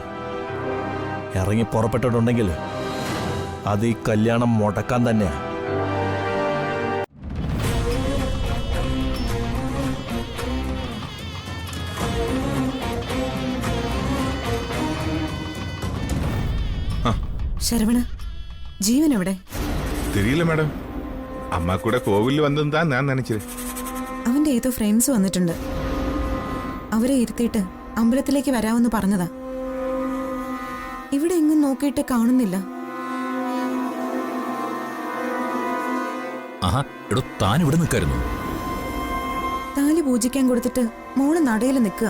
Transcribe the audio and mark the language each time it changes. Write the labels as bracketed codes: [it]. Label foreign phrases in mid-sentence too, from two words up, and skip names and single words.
[ml] ഇറങ്ങി പുറപ്പെട്ടിട്ടുണ്ടെങ്കിൽ അത് ഈ കല്യാണം മുടക്കാൻ തന്നെയാ. ശരവണ, ജീവൻ എവിടെ? [ta] தெரியல மேடம். அம்மா கூட கோவிலில் வந்தது தான் நான் நினைச்சேன். [ml] അവന്റെ ഏതോ ഫ്രണ്ട്സ് വന്നിട്ടുണ്ട്. അവരെ ഇരുത്തിയിട്ട് അമ്പലത്തിലേക്ക് വരാമെന്ന് പറഞ്ഞതാ. ഇവിടെ എങ്ങും നോക്കിയിട്ട് കാണുന്നില്ല. ആഹാ, എടോ താൻ ഇവിടെ നിൽക്കായിരുന്നു. താലി പൂജിക്കാൻ കൊടുത്തിട്ട് മോള് നടയിൽ നിൽക്കുക.